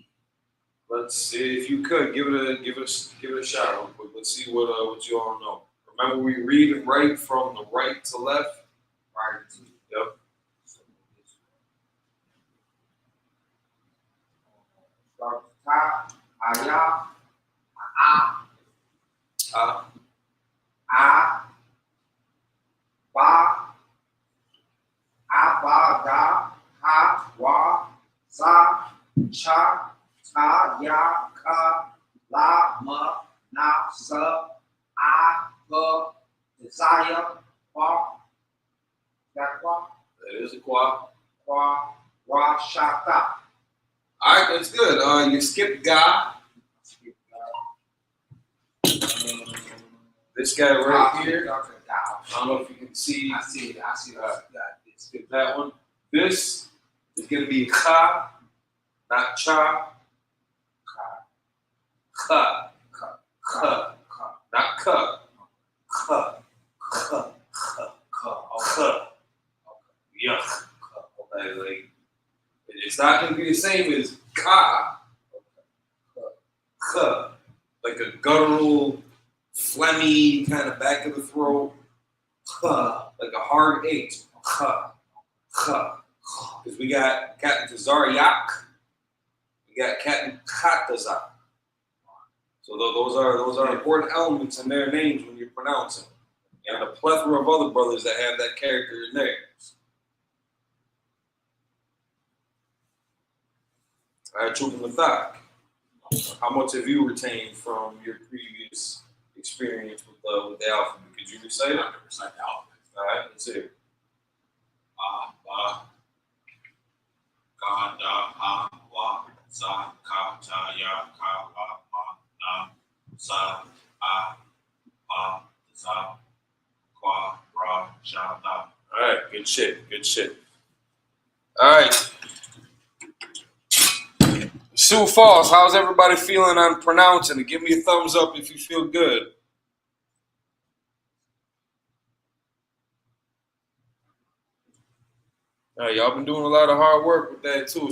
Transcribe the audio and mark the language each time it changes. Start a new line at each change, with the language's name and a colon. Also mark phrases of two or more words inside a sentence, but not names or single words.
English: Let's see if you could give it a shot real quick. Let's see what you all know. Remember, we read and write from the right to left. Right. Yep. Start at the top. Ayah. Ba. Ba da. Ha. Wa. Sa. Cha. Ta. Ya. Ka. La. Ma. Na. Sa. I. Ka. Desire. Qua. That qua? That is a qua. Qua. Wa. Shata. All right, that's good. You skipped Ga. This guy right here. Okay, I don't know if you can see. I see it. I see Let's get that one. This is going to be ka, not cha. Ka. Not ka. Ka. Yuck. Like, it's not going to be the same as ka. Ka. Like a guttural, phlegmy kind of back of the throat. Ka. Like a hard H. Ka. Ka. Because we got Captain Tazaryak. We got Captain Katazak. So those are important elements in their names when you're pronouncing. And a plethora of other brothers that have that character in there. All right, Chupa Mathak. How much have you retained from your previous experience with the alphabet? Could you recite it? 100% the alphabet. All right, let's hear it. Ba, ka, da, ha, wa, za, ka, ta, ya, ka, la, ma, na, sa, a, pa, za, kwa, ra, sha, da. All right, good shit, good shit. All right. Sioux Falls, how's everybody feeling on pronouncing it? Give me a thumbs up if you feel good. All right, y'all been doing a lot of hard work with that too.